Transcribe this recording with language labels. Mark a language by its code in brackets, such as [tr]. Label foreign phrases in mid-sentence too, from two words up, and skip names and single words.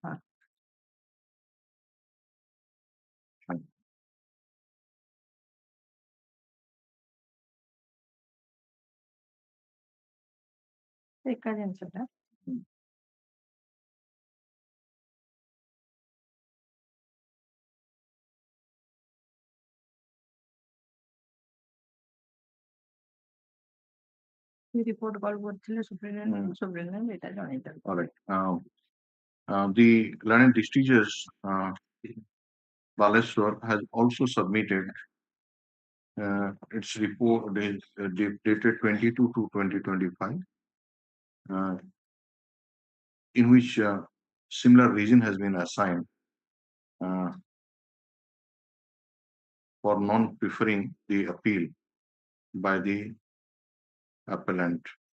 [or] एका जिनिଷଟା [en] report call [or] କରିଥିଲେ superintendent ଏଟା ଜଣେଇଦେବେ. [en] All right. The learned district judge Balasore has also submitted its report dated 22/2/2025, in which similar reason has been assigned for non-preferring the appeal by the appellant.